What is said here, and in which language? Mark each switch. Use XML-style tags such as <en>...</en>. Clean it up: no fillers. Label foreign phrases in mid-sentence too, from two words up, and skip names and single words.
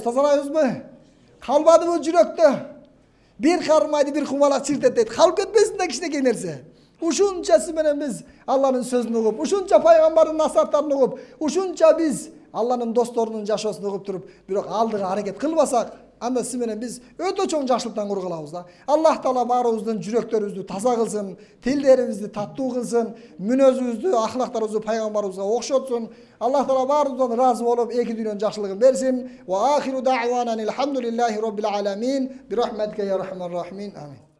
<ky>Тазалайбызбы? Калбадыбы жүрөктө? Бир кармайды, бир кумалак чиртет дейт. Калып кетпесин да кичинекей нерсе. Ушунчасы менен биз Алланын сөзүн угуп, ушунча пайгамбардын насааттарын угуп, ушунча биз Алланын досторунун жашоосун угуп туруп, бирок алдыга аракет кылбасак, Анда сиз менен биз өтө чоң жакшылыктан кур кылабыз да. Аллах Таала баарыбыздын жүрөктөрүбүздү таза кылсын, тилдерибизди таттуу кылсын, мүнөзүбүздү, ахлактарыбызды пайгамбарыбызга окшотсун. Аллах Таала баарыбыздан ыраазы болуп, эки дүйнөнүн жакшылыгын берсин.</ky> <ar>وآخر دعوانا الحمد لله رب العالمين. برحمتك يا رحمان رحيمين. Amin.</ar>